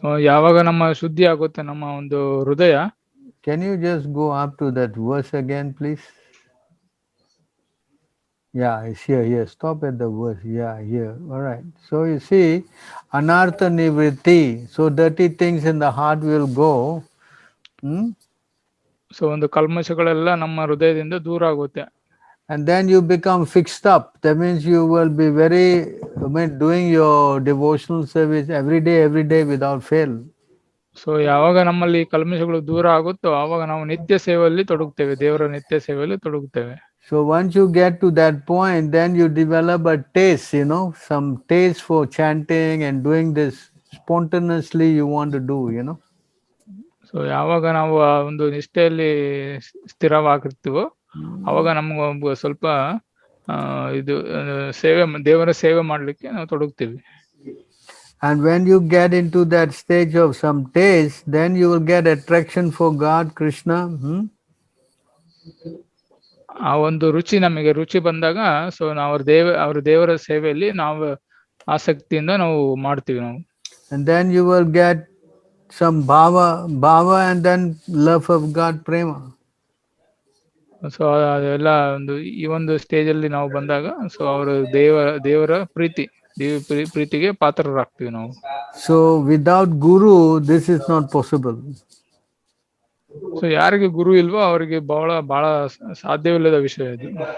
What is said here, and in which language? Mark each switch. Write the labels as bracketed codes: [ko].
[kn] ಯಾವಾಗ ನಮ್ಮ ಶುದ್ಧಿ ಆಗುತ್ತೆ ನಮ್ಮ ಒಂದು ಹೃದಯ. [en] Can you just go up to that verse again, please? Yeah, it's here. Stop at the verse. Yeah, here. All right. So you see, anartha nivritti. So dirty things in the heart will go. [kn] So ಒಂದು ಕಲ್ಮಶಗಳೆಲ್ಲ ನಮ್ಮ ಹೃದಯದಿಂದ ದೂರ ಆಗುತ್ತೆ. [en] And then you become fixed up. That means you will be doing your devotional service every day without fail. [kn] So ಯಾವಾಗ ನಮ್ಮಲ್ಲಿ ಕಲ್ಮಶಗಳು ದೂರ ಆಗುತ್ತೋ ಆವಾಗ ನಾವು ನಿತ್ಯ ಸೇವೆಯಲ್ಲಿ ತೊಡಗುತ್ತೇವೆ, ದೇವರ ನಿತ್ಯ ಸೇವೆಯಲ್ಲಿ ತೊಡಗುತ್ತೇವೆ. [en] So once you get to that point, then you develop a taste, some taste for chanting and doing this spontaneously you want to do, [kn] so ಯಾವಾಗ ನಾವು ಆ ಒಂದು ನಿಷ್ಠೆಯಲ್ಲಿ ಸ್ಥಿರವಾಗಿರ್ತೀವೋ ಅವಾಗ ನಮ್ಗೆ ಸ್ವಲ್ಪ ಇದು ದೇವರ ಸೇವೆ ಮಾಡ್ಲಿಕ್ಕೆ ನಾವು ತೊಡಗ್ತೀವಿ. [en] And when you get into that stage of some taste, then you will get attraction for God, Krishna. [kn] ಆ ಒಂದು ನಮಗೆ ರುಚಿ ಬಂದಾಗ ಸೊ ನಾವು ಅವ್ರ ದೇವರ ಸೇವೆಯಲ್ಲಿ ನಾವು ಆಸಕ್ತಿಯಿಂದ ನಾವು ಮಾಡ್ತೀವಿ ನಾವು. [en] And then you will get some bhava and then love of God, prema. [kn] So ಅದೆಲ್ಲ ಈ ಒಂದು ಸ್ಟೇಜ್ ಅಲ್ಲಿ ನಾವು ಬಂದಾಗ ಸೊ ಅವರು ದೇವರ ಪ್ರೀತಿಗೆ ಪಾತ್ರರಾಗ್ತೀವಿ ನಾವು. [en] So without guru this is not possible. [kn] So ಯಾರಿಗೆ ಗುರು ಇಲ್ವೋ ಅವರಿಗೆ ಬಹಳ ಸಾಧ್ಯವಿಲ್ಲದ ವಿಷಯ ಇದು.